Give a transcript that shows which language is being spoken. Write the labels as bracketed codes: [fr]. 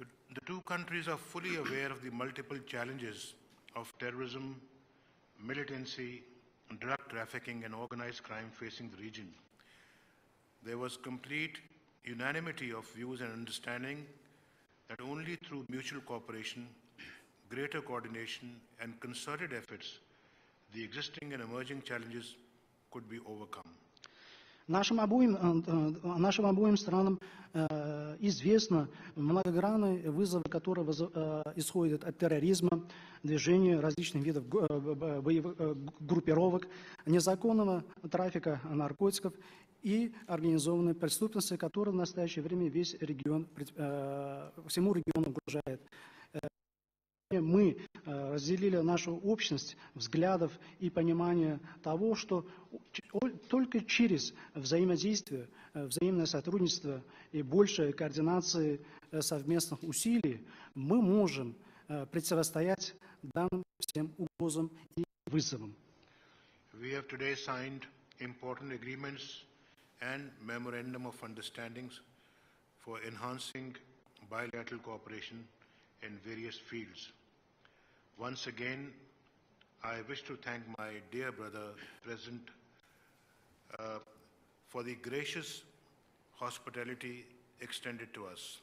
[en] The two countries are fully aware of the multiple challenges of terrorism, militancy, drug trafficking, and organized crime facing the region. There was complete unanimity of views and understanding that only through mutual cooperation, greater coordination, and concerted efforts, the existing and emerging challenges could be overcome. [ru] Нашим обоим странам известны многогранные вызовы, которые исходят от терроризма, движения различных видов боевых группировок, незаконного трафика наркотиков и организованной преступности, которая в настоящее время весь регион, всему региону угрожает. Мы разделили нашу общность взглядов и понимание того, что только через взаимодействие, взаимное сотрудничество и большая координация совместных усилий мы можем противостоять данным всем угрозам и вызовам. [en] We have today signed important agreements and memorandum of understandings for enhancing bilateral cooperation in various fields. Once again, I wish to thank my dear brother, President, for the gracious hospitality extended to us.